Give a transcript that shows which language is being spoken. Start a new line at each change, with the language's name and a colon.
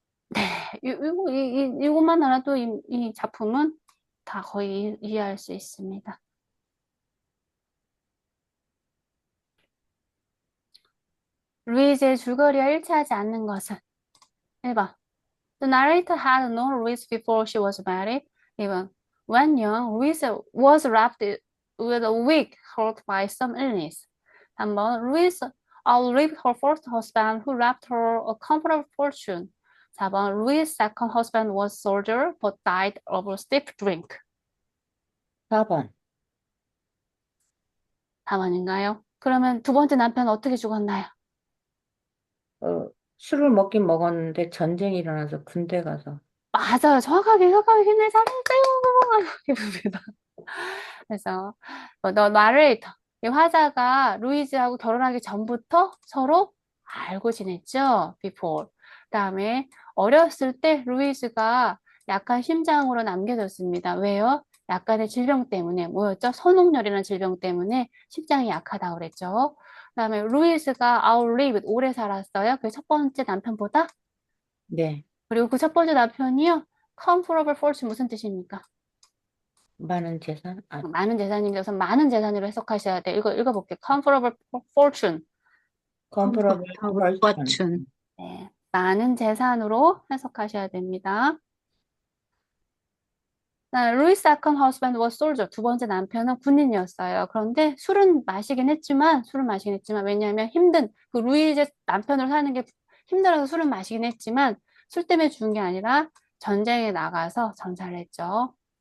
Korean: 네. 이것만 알아도 이 작품은 다 거의 이해할 수 있습니다. 루이즈의 줄거리와 일치하지 않는 것은 1번.
English: The narrator had known Louise before she was married.
Korean: 2번.
English: When young, Louise was left with a weak heart by some illness.
Korean: 3번.
English: Louise outlived her first husband who left her a comfortable fortune.
Korean: 4번.
English: Louise's second husband was a soldier but died of a stiff drink.
Korean: 4번. 4번인가요? 그러면 두 번째 남편은 어떻게 죽었나요? 술을 먹긴 먹었는데 전쟁이 일어나서 군대 가서. 맞아요. 정확하게 네 잘했어요. 기쁩니다. 그래서 너 나레이터 이 화자가 루이즈하고 결혼하기 전부터 서로 알고 지냈죠.
English: before.
Korean: 그다음에 어렸을 때 루이즈가 약간 심장으로 남겨졌습니다. 왜요? 약간의 질병 때문에 뭐였죠? 선홍열이라는 질병 때문에 심장이 약하다고 그랬죠. 그다음에 루이즈가 outlived 오래 살았어요. 그 첫 번째 남편보다. 네. 그리고 그 첫 번째 남편이요.
English: comfortable fortune
Korean: 무슨 뜻입니까? 많은 재산? 아, 많은 재산입니다. 우선 많은 재산으로 해석하셔야 돼요. 이거 읽어볼게요.
English: comfortable fortune. comparable
Korean: 컴포터블
English: fortune. fortune.
Korean: 네, 많은 재산으로 해석하셔야 됩니다.
English: 루이스 second husband was soldier.
Korean: 두 번째 남편은 군인이었어요. 그런데 술은 마시긴 했지만, 왜냐하면 그 루이의 남편으로 사는 게 힘들어서 술은 마시긴 했지만, 술 때문에 죽은 게 아니라 전쟁에 나가서 전사를 했죠.